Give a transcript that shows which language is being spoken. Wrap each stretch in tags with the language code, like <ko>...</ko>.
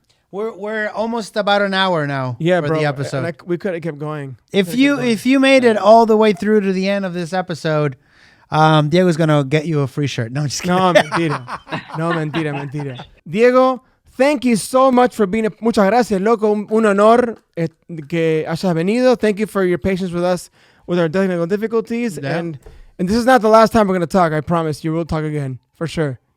<en>We're almost about an hour now for bro, the episode. We could have kept going. If you made it all the way through to the end of this episode, Diego's gonna get you a free shirt. No, just kidding.</en> <es>No, mentira.</es> <en>Diego, thank you so much for being.</en> <es>Muchas gracias, loco. Un honor que hayas venido.</es> <en>Thank you for your patience with us with our technical difficulties. Yeah. And this is not the last time we're gonna talk. I promise you, we'll talk again for sure.</en>